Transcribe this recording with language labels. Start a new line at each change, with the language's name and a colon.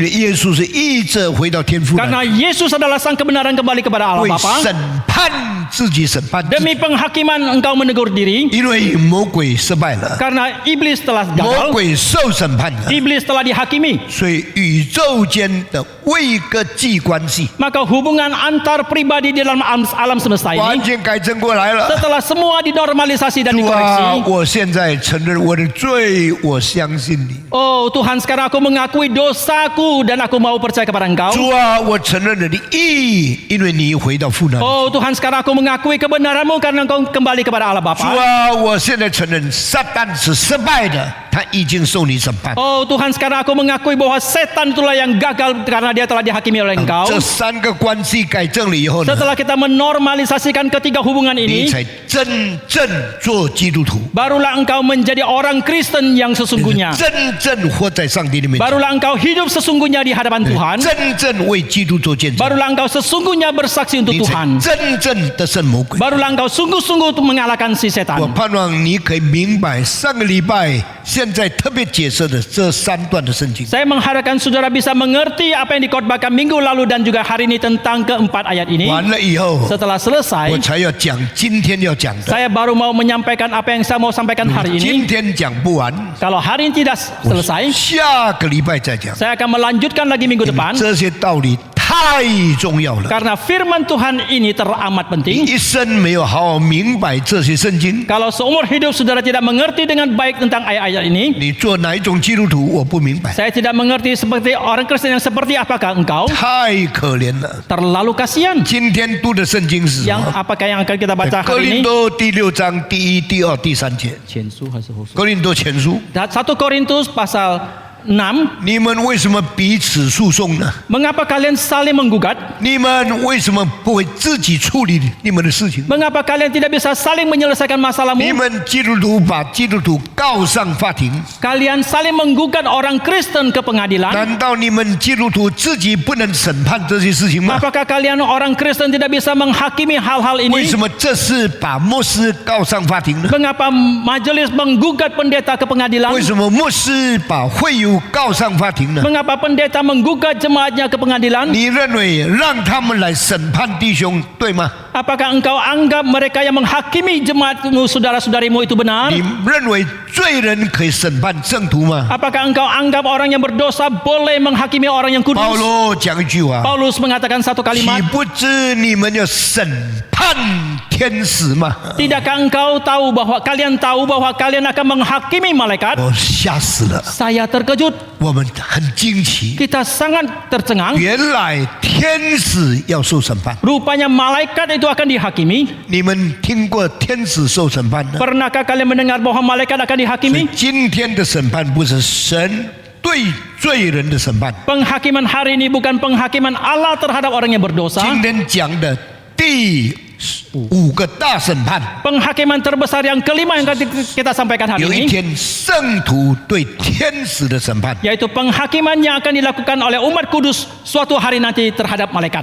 Chinese: 为耶稣是义者回到天父那
Indonesian: Karena
Chinese: 里，
Indonesian: Yesus adalah sang kebenaran kembali kepada Allah
Chinese: 为
Indonesian: Bapa.
Chinese: 审判自己审判自己，
Indonesian: Demi penghakiman engkau menegur diri.
Chinese: 因为魔鬼失败了，
Indonesian: Karena iblis telah
Chinese: 魔鬼受审判了，
Indonesian: Iblis telah dihakimi.
Chinese: 所以宇宙间的位格际关系
Indonesian: Maka hubungan antar pribadi di dalam alam semesta
Chinese: 完
Indonesian: ini
Chinese: 全改正过来了。
Indonesian: setelah semua dinormalisasi dan
Chinese: 主啊，
Indonesian: dikoreksi.
Chinese: 我现在承认我的罪，我相信你。
Indonesian: Oh Tuhan, sekarang aku mengakui dosaku dan aku mau percaya kepada Engkau.
Chinese: 主啊，我承认了你义，因为你回到父那里。
Indonesian: Oh Tuhan, sekarang aku mengakui kebenaran-Mu karena Engkau kembali kepada Allah
Chinese: 主
Indonesian: Bapa.
Chinese: 啊，我现在承认撒旦是失败的，他已经受你审判。
Indonesian: Oh Tuhan, sekarang aku mengakui bahwa setan itulah yang gagal karena dia telah dihakimi oleh Engkau.
Chinese: 这三个关系改正了以后呢，
Indonesian: Setelah kita menormalisasikan ketiga hubungan
Chinese: 你
Indonesian: ini,
Chinese: 才真正做基督徒，
Indonesian: barulah engkau menjadi orang Kristen yang sesungguhnya.
Chinese: 真正活在上帝的面前，
Indonesian: Barulah engkau hidup sesungguhnya di hadapan Tuhan.
Chinese: 真正为基督做见证，
Indonesian: Barulah engkau sesungguhnya bersaksi untuk
Chinese: 你才
Indonesian: Tuhan.
Chinese: 真正得胜魔鬼。
Indonesian: Barulah engkau sungguh-sungguh untuk mengalahkan si
Chinese: 我
Indonesian: setan.
Chinese: 盼望你可以明白上个礼拜现在特别解释的这三段的圣经。
Indonesian: Saya mengharapkan saudara bisa mengerti apa yang dikhotbahkan minggu lalu dan juga hari ini tentang keempat ayat ini.
Chinese: 完了以后，
Indonesian: Setelah selesai,
Chinese: 我才要讲今天要讲的。
Indonesian: saya baru mau menyampaikan apa yang saya mau sampaikan hari
Chinese: 今天讲不完，
Indonesian: Kalau hari ini tidak selesai,
Chinese: 下个礼拜再讲。
Indonesian: saya akan melanjutkan lagi minggu depan.
Chinese: 这些道理太重要了，
Indonesian: Karena firman Tuhan ini teramat
Chinese: 你
Indonesian: penting.
Chinese: 一生没有好好明白这些圣经，
Indonesian: Kalau seumur hidup saudara tidak mengerti dengan baik tentang ayat-ayat ini,
Chinese: 你做哪一种基督徒我不明白，
Indonesian: saya tidak mengerti seperti orang Kristen yang seperti apakah engkau.
Chinese: 太可怜了。
Indonesian: Terlalu kasihan.
Chinese: 今天读的圣经是什
Indonesian: Yang
Chinese: 么？
Indonesian: apakah yang akan kita baca
Chinese: 哥
Indonesian: hari
Chinese: 多第6章第1、第2、第3节。前书还是后书？哥林多前书，
Indonesian: 1 Korintus pasal 6.
Chinese: 你们为什么彼此诉讼呢？
Indonesian: Mengapa kalian saling menggugat?
Chinese: 你们为什么不会自己处理你们的事情？
Indonesian: Mengapa kalian tidak bisa saling menyelesaikan
Chinese: 你
Indonesian: masalahmu?
Chinese: 们基督徒把基督徒告上法庭，
Indonesian: Kalian saling menggugat orang Kristen ke pengadilan?
Chinese: 难道你们基督徒自己不能审判这些事情吗？
Indonesian: Apakah kalian orang Kristen tidak bisa menghakimi hal-hal
Chinese: 为
Indonesian: ini?
Chinese: 什么这是把牧师告上法庭呢？
Indonesian: Mengapa majelis menggugat pendeta ke pengadilan?
Chinese: 为什么牧师把会友徒告上法庭呢？
Indonesian: Mengapa pendeta menggugat jemaatnya ke pengadilan?
Chinese: 你认为让他们来审判弟兄对吗？
Indonesian: Apakah engkau anggap mereka yang menghakimi jemaatmu, saudara-saudarimu itu benar?
Chinese: 你认为罪人可以审判圣徒吗？
Indonesian: Apakah engkau anggap orang yang berdosa boleh menghakimi orang yang
Chinese: 保
Indonesian: kudus?
Chinese: 罗讲一句话：
Indonesian: Paulus mengatakan satu
Chinese: 岂
Indonesian: kalimat,
Chinese: 不知你们要审判天使吗？
Indonesian: Tidakkah engkau tahu bahwa kalian akan menghakimi malaikat?
Chinese: 我吓死了，
Indonesian: Saya terkejut.
Chinese: 我们很惊奇，
Indonesian: Kita sangat tercengang.
Chinese: 原来天使要受审判。
Indonesian: Rupanya malaikat itu akan dihakimi.
Chinese: 你们听过天使受审判的？
Indonesian: Pernahkah kalian mendengar bahwa malaikat akan
Chinese: 所以
Indonesian: dihakimi?
Chinese: 今天的审判不是神对罪人的审判，
Indonesian: Penghakiman hari ini bukan penghakiman Allah terhadap orang yang berdosa.
Chinese: 今天讲的第5个大审判，
Indonesian: Penghakiman terbesar yang kelima yang kita sampaikan hari
Chinese: 有一
Indonesian: ini,
Chinese: 天圣徒对天使的审判。
Indonesian: yaitu penghakiman yang akan dilakukan oleh umat kudus suatu hari nanti terhadap malaikat.